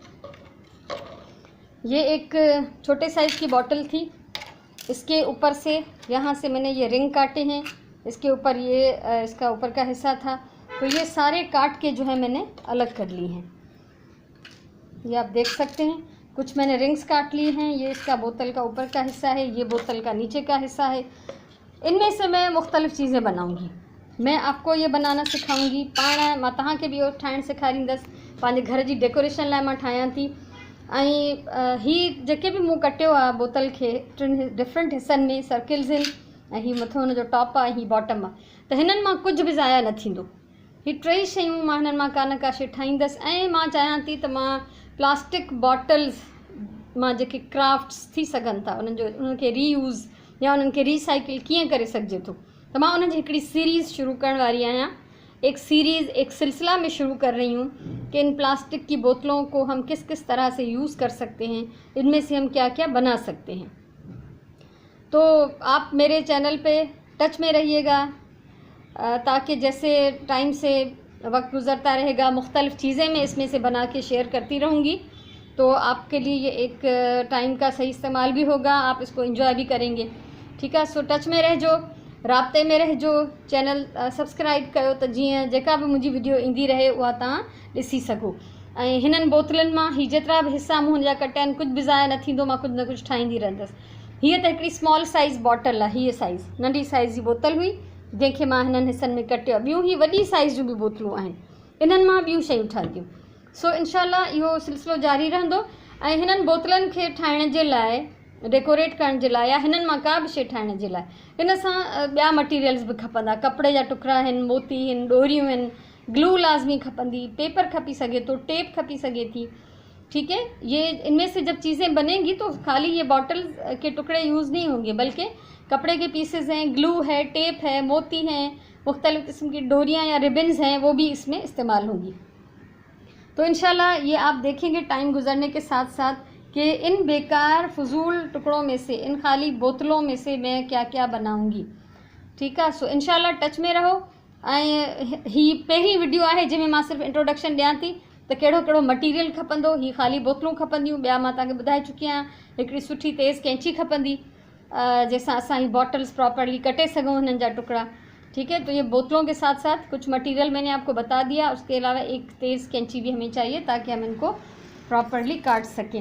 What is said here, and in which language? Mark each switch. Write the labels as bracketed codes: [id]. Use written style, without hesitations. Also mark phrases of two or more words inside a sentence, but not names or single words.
[hi] ये एक छोटे साइज़ की बॉटल थी, इसके ऊपर से यहाँ से मैंने ये रिंग काटे हैं, इसके ऊपर ये इसका ऊपर का हिस्सा था, तो ये सारे काट के जो है मैंने अलग कर ली हैं। ये आप देख सकते हैं, कुछ मैंने रिंग्स काट लिए हैं। ये इसका बोतल का ऊपर का हिस्सा है, ये बोतल का नीचे का हिस्सा है। इनमें से मैं मुख्तलिफ़ चीज़ें बनाऊंगी। मैं आपको ये बनाना सिखाऊंगी। [sd] पाण मां तव्हांखे बि इहो ठाहिणु सेखारींदसि। पंहिंजे घर जी डेकोरेशन लाइ मां ठाहियां थी। ऐं ही जेके बि मूं कटियो आहे बोतल खे टिनि डिफरेंट हिस्सनि में, सर्किल्स आहिनि, ऐं हीअ मथो हुनजो टॉप आहे, हीअ बॉटम आहे, त हिननि मां कुझु बि ज़ाया न थींदो। हीअ टई शयूं मां हिननि मां का न का शइ ठाहींदसि। ऐं मां चाहियां थी त मां [en] plastic bottles [sd] मां जेके क्राफ्ट्स थी सघनि था, उन्हनि खे रीयूज़ या उन्हनि खे रीसाइकिल कीअं करे सघिजे थो, त मां उनजी हिकिड़ी सीरीज़ शुरू करण वारी आहियां। [hi] एक सीरीज़, एक सिलसिला में शुरू कर रही हूँ कि इन प्लास्टिक की बोतलों को हम किस किस तरह से यूज़ कर सकते हैं, इनमें से हम क्या क्या बना सकते हैं। तो आप मेरे चैनल पे टच में रहिएगा, ताकि जैसे टाइम से वक्त गुज़रता रहेगा, मुख्तलिफ़ चीज़ें मैं इसमें से बना के शेयर करती रहूँगी। तो आपके लिए ये एक टाइम का सही इस्तेमाल भी होगा, आप इसको एंजॉय भी करेंगे, ठीक है। [sd] सो टच में रहिजो, राब्ते में रहिजो, [en] channel subscribe [sd] कयो त जीअं जेका बि मुंहिंजी वीडियो ईंदी रहे उहा तव्हां ॾिसी सघो। ऐं हिननि बोतलुनि मां ही जेतिरा बि हिस्सा मूं हुनजा कटिया आहिनि, कुझु बि ज़ाया न थींदो, मां कुझु न कुझु ठाहींदी रहंदसि। हीअ त हिकिड़ी [en] small size bottle [sd] आहे, हीअ साइज़ नंढी साइज़ जी बोतल हुई जंहिंखे मां हिननि हिस्सनि में कटियो। ॿियूं ही वॾी साइज़ जूं बि बोतलूं आहिनि, इन्हनि मां ॿियूं शयूं ठहंदियूं। सो इंशाल्लाह इहो सिलसिलो जारी रहंदो। ऐं हिननि बोतलनि खे ठाहिण जे लाइ, डेकोरेट करण जे लाइ, या हिननि मां का बि शइ ठाहिण जे लाइ, इन सां ॿिया मटीरियल्स बि खपंदा। कपिड़े जा टुकड़ा आहिनि, मोती आहिनि, ॾोरियूं आहिनि, ग्लू लाज़मी खपंदी, पेपर खपी सघे थो, टेप खपी सघे थी, [hi] ठीक है। ये इनमें से जब चीज़ें बनेंगी तो खाली ये बॉटल के टुकड़े यूज़ नहीं होंगे, बल्कि कपड़े के पीसेस हैं, ग्लू है, टेप है, मोती हैं, मुख्तलिफ़ किस्म की डोरियाँ या रिबन्स हैं, वो भी इसमें इस्तेमाल होंगी। तो इंशाल्लाह ये आप देखेंगे टाइम गुजरने के साथ साथ कि इन बेकार फजूल टुकड़ों में से, इन खाली बोतलों में से मैं क्या क्या बनाऊंगी, ठीक है। सो इंशाल्लाह टच में रहो। [sd] ऐं ही पहिरीं वीडियो आहे जंहिंमें मां सिर्फ़ु इंट्रोडक्शन ॾियां थी त कहिड़ो कहिड़ो मटीरियल खपंदो। ही ख़ाली बोतलूं खपंदियूं, ॿिया मां तव्हांखे ॿुधाए चुकी आहियां। हिकिड़ी सुठी तेज़ कैंची खपंदी, जंहिंसां असां ही [en] bottles properly [sd] कटे सघूं हिननि जा टुकड़ा, [hi] ठीक है। तो ये बोतलों के साथ साथ कुछ मटेरियल मैंने आपको बता दिया। उसके अलावा एक तेज़ कैंची भी हमें चाहिए ताकि हम इनको प्रॉपरली काट सकें।